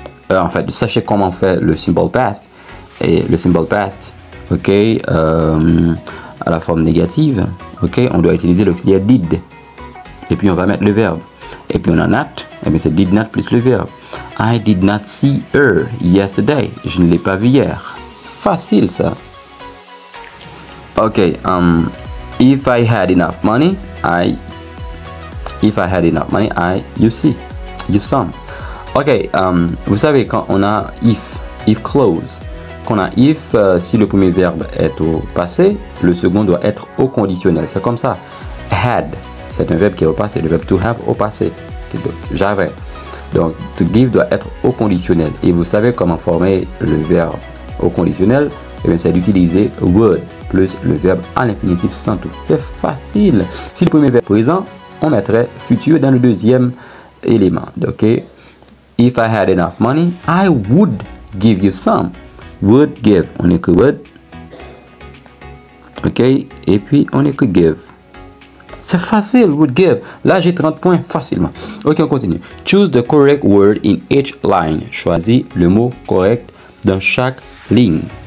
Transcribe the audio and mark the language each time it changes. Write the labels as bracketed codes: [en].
[fr] En fait, sachez comment on fait le simple past. Et le simple past, ok, à la forme négative, ok, on doit utiliser l'auxiliaire did. Et puis on va mettre le verbe. Et puis on a not, et bien c'est did not plus le verbe. [en] I did not see her yesterday. [fr] Je ne l'ai pas vue hier. Facile ça. [en] Ok, if I had enough money, you some. [fr] Ok, vous savez quand on a if clause, quand on a if, si le premier verbe est au passé, le second doit être au conditionnel. C'est comme ça. Had, c'est un verbe qui est au passé. Le verbe to have au passé. J'avais. Donc, to give doit être au conditionnel. Et vous savez comment former le verbe au conditionnel? Eh bien, c'est d'utiliser would plus le verbe à l'infinitif sans tout. C'est facile. Si le premier verbe est présent, on mettrait futur dans le deuxième élément. Ok. [en] If I had enough money, I would give you some. [fr] Would give. On écrit would. Ok. Et puis, on écrit give. C'est facile, would give. Là, j'ai 30 points facilement. Ok, on continue. [en] Choose the correct word in each line. [fr] Choisis le mot correct dans chaque ligne.